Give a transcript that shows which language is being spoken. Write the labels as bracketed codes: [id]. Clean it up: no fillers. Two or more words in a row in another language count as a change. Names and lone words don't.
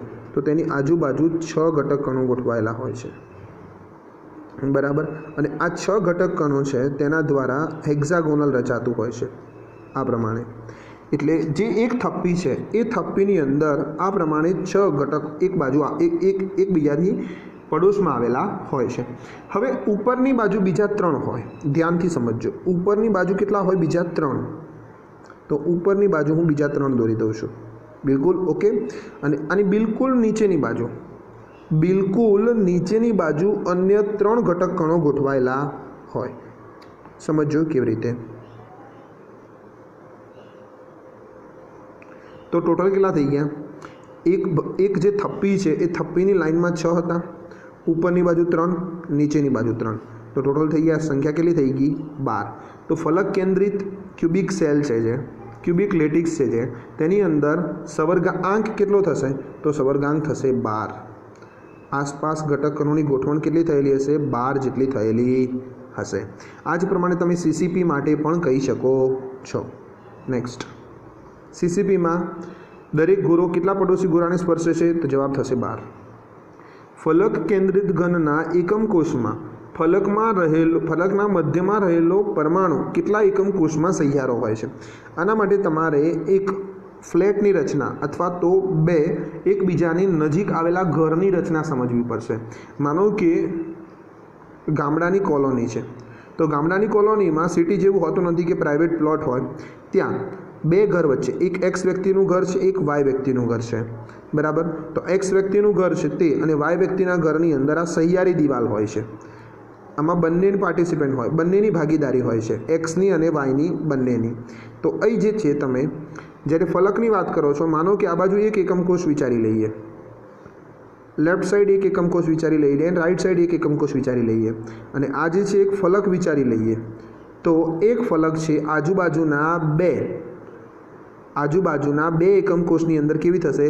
[gu] તો તેની આજુબાજુ 6 ઘટક કણો ગોઠવાયેલા હોય છે, બરાબર। અને આ 6 ઘટક કણો છે તેના દ્વારા હેક્સાગોનલ રચાતું હોય છે આ પ્રમાણે। એટલે જે એક થપ્પી છે એ થપ્પીની અંદર આ પ્રમાણે 6 ઘટક એક બાજૂ એક બીજાની પડોશમાં આવેલા હોય છે। હવે ઉપરની બાજૂ બીજા 3 હોય, ધ્યાનથી સમજજો। ઉપરની બાજૂ કેટલા હોય? બીજા 3। તો ઉપરની બાજૂ હું બીજા 3 દોરી દઉં છું, બિલકુલ ઓકે। અને આની બિલકુલ નીચેની બાજૂ, બિલકુલ નીચેની બાજૂ અન્ય 3 ઘટક કણો ગોઠવાયેલા હોય। સમજો કેવી રીતે। તો ટોટલ કેટલા થઈ ગયા? એક જે થપ્પી છે એ થપ્પીની લાઇનમાં 6 હતા, ઉપરની બાજૂ 3, નીચેની બાજૂ 3, તો ટોટલ થઈ ગયા સંખ્યા કેટલી થઈ ગઈ? 12। તો ફલક કેન્દ્રિત [en] cubic cell [gu] છે જે [en] cubic lattice [gu] छे જે તેની અંદર સવર્ગાંક કેટલો થશે? તો સવર્ગાંક થશે 12। આસપાસ ઘટક કણોની ગોઠવણ કેટલી થયેલી હશે? 12 જેટલી થયેલી હશે। આ જ પ્રમાણે તમે સીસીપી માટે પણ કહી શકો છો। નેક્સ્ટ, સીસીપી માં દરેક ગોળો કેટલા પડોશી ગોળાને સ્પર્શે છે? તો જવાબ થશે 12। ફલક કેન્દ્રિત ઘનના એકમ કોષ માં ફલકના મધ્ય માં રહેલો પરમાણુ કેટલા એકમ કોષ માં સહિયારો હોય છે? આના માટે તમારે એક ફ્લેટની રચના અથવા તો બે એકબીજાની નજીક આવેલા ઘરની રચના સમજવી પડશે। માનો કે ગામડાની કૉલોની છે, તો ગામડાની કૉલોની માં સીટી જેવું હોતું નથી કે [en] private plot [gu] હોય, ત્યાં 2 ઘર વચ્ચે એક એક્સ વ્યક્તિનું ઘર છે, એક વાય વ્યક્તિનું ઘર છે, બરાબર। તો એક્સ વ્યક્તિનું ઘર છે તે અને વાય વ્યક્તિના ઘરની અંદર આ સહિયારી દીવાલ હોય છે। આમાં બંનેની પાર્ટિસિપેન્ટ હોય, બંનેની ભાગીદારી હોય છે, એક્સની અને વાયની બંનેની। तो અહીં જે છે તમે જ્યારે ફલકની વાત કરો છો, માનો કે આ બાજુ એક એકમ કોષ વિચારી લઈએ, [en] left side [gu] એક એકમ કોષ વિચારી લઈએ અને [en] right side [gu] એક એકમ કોષ વિચારી લઈએ, અને આ જે છે એક ફલક વિચારી લઈએ, તો એક ફલક છે આજુબાજુના બે એકમ કોષની અંદર કેવી થશે?